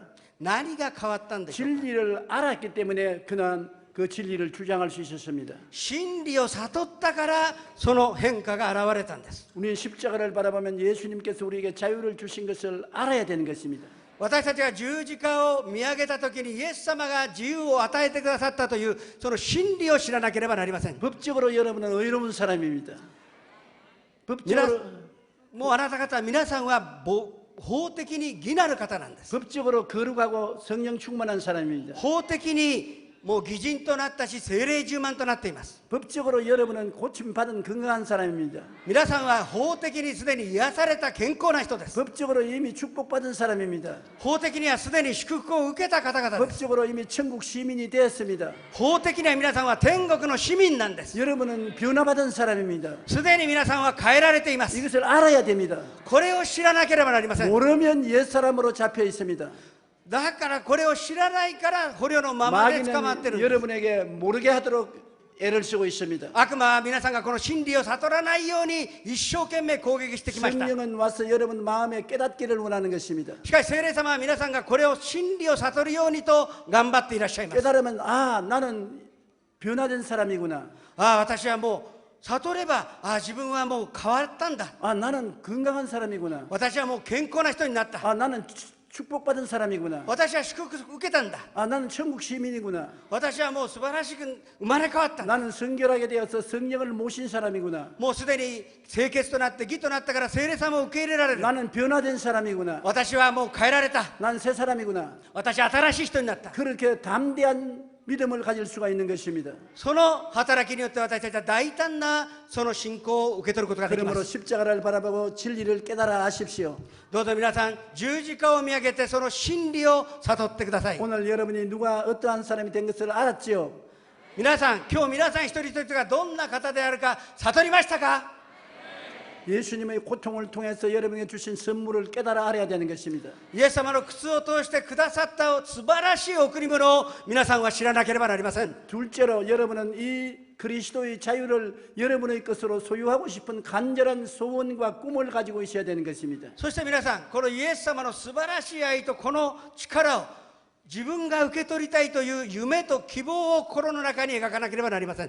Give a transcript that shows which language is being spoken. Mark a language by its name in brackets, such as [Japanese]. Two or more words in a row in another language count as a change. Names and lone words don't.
[Japanese] 何が変わったんでしょうか。 [Korean] 진리를 알았기 때문에 그는 그 진리를 주장할 수 있었습니다. [Japanese] 真理を悟ったからその変化が現れたんです。 [Korean] 우리는 십자가를 바라보면 예수님께서 우리에게 자유를 주신 것을 알아야 되는 것입니다. [Japanese] 私たちが十字架を見上げたときにイエス様が自由を与えてくださったというその真理を知らなければなりません。 [Korean] 법적으로 여러분은 의로운 사람입니다. 법적으로 [Japanese] もうあなた方皆さんは法的に義なる方なんです。 [Korean] 법적으로 거룩하고 성령 충만한 사람입니다. [Japanese] 法的にもう義人となったし聖霊充満となっています。 [Korean] 법적으로 여러분은 고침 받은 건강한 사람입니다. [Japanese] 皆さんは法的にすでに癒された健康な人です。 [Korean] 법적으로 이미 축복받은 사람입니다. [Japanese] 法的にはすでに祝福を受けた方々です。 [Korean] 법적으로 이미 천국 시민이 되었습니다. [Japanese] 法的には皆さんは天国の市民なんです。 [Korean] 여러분은 변화받은 사람입니다. [Japanese] すでに皆さんは変えられています。 [Korean] 이것을 알아야 됩니다. [Japanese] これを知らなければなりません。 [Korean] 모르면 옛사람으로 잡혀 있습니다. [Japanese] だからこれを知らないから捕虜のままで捕まってるん [Korean] 마귀는 [Japanese] です。 [Korean] 여러분에게 모르게 하도록 애를 쓰고 있습니다. [Japanese] 悪魔は皆さんがこの真理を悟らないように一生懸命攻撃してきました。 [Korean] 성령은 와서 여러분 마음에 깨닫기를 원하는 것입니다. [Japanese] しかし聖霊様は皆さんがこれを真理を悟るようにと頑張っていらっしゃいます。 [Korean] 깨달으면 아 나는 변화된 사람이구나. [Japanese] 私はもう悟れば自分はもう変わったんだ。 [Korean] 아 나는 건강한 사람이구나. [Japanese] 私はもう健康な人になった。 [Korean] 아 나는 축복받은 사람이구나. [Japanese] 私は祝福受けたんだ。 [Korean] 아 나는 천국 시민이구나. [Japanese] 私はもう素晴らしく生まれ変わったんだ。 [Korean] 나는 성결하게 되어서 성령을 모신 사람이구나. [Japanese] もうすでに清潔となって義となったから聖霊様を受け入れられる。 [Korean] 나는 변화된 사람이구나. [Japanese] 私はもう変えられた。 [Korean] 난 새 사람이구나. [Japanese] 私は新しい人になった。 [Korean] 그렇게 담대한 믿음을 가질 수가 있는 것입니다. [Japanese] その働きによって私たちは大胆なその信仰を受け取ることができま [Korean] 그러므로 [Japanese] す。 [Korean] 십자가를 바라보고 진리를 깨달아 아십시오. [Japanese] どうぞ皆さん十字架を見上げてその真理を悟ってください。 [Korean] 오늘 여러분이 누가 어떠한 사람이 된 것을 알았지요? [Japanese] 皆さん今日皆さん一人一人がどんな方であるか悟りましたか？ [Korean] 예수님의 고통을 통해서 여러분에게 주신 선물을 깨달아 알아야 되는 것입니다. [Japanese] イエス様の苦痛を通してくださった素晴らしい贈り物を皆さんは知らなければなりません。 [Korean] 둘째로 여러분은 이 그리스도의 자유를 여러분의 것으로 소유하고 싶은 간절한 소원과 꿈을 가지고 있어야 되는 것입니다. [Japanese] そして皆さんこのイエス様の素晴らしい愛とこの力を自分が受け取りたいという夢と希望を心の中に描かなければなりません。